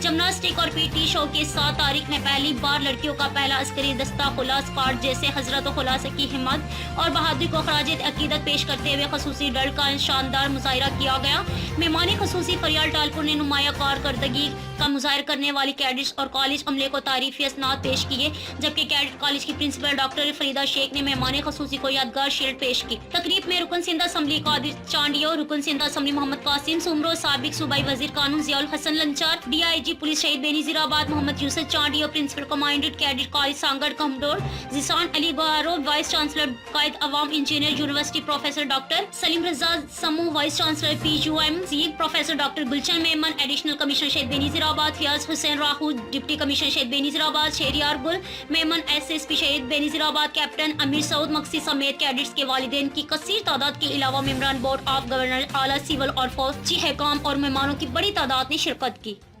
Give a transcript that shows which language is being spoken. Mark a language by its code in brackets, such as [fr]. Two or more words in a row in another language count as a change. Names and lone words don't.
[ur] جمناسٹک اور [en] PT show [ur] کے 7 تاریخ میں پہلی بار لڑکیوں کا پہلا عسکری دستہ خلاص پارٹ جیسے حضرت خلاصے کی ہمت اور بہادری کو خراج عقیدت پیش کرتے ہوئے خصوصی ڈر کا شاندار مظاہرہ کیا گیا. مہمان خصوصی فریال ٹالپر نے نمایاں کارکردگی کا مظاہرہ کرنے والی کیڈٹس اور کالج عملے کو تعریفی اسناد پیش کیے، جبکہ [en] cadet college [ur] کی پرنسپل ڈاکٹر فریدہ شیخ نے مہمان خصوصی کو یادگار شیلڈ پیش کی. تقریب میں رکن سندھ اسمبلی قادر چانڈیو، رکن سندھ اسمبلی محمد قاسم سومرو، سابق صوبائی وزیر قانون ضیاء الحسن لنجار، DIG پولیس شہید بینظیر آباد محمد यूसुफ चांडियो, [en] Principal Commandant Cadet College [ur] سانگھڑ کموڈور، جیسان علی بہارو, [en] Vice Chancellor [ur] قائد عوام انجینئر یونیورسٹی [en] Professor Doctor [ur] سلیم رضا سموں, [en] Vice Chancellor PUMC Professor Doctor [ur] گلشن میمن, [en] Additional Commissioner [ur] شہید بینظیر آباد فیاض حسین راہو, [en] Deputy Commissioner [ur] شہید بینظیر آباد شہریار گل میمن، SSP شہید بینظیر آباد کیپٹن امیر سعود مکسی سمیت کیڈٹس کے والدین کی کثیر تعداد کے علاوہ ممبران [en] Board of Governor, [ur] اعلیٰ سول اور فوجی حکام اور مہمانوں کی بڑی تعداد نے شرکت کی.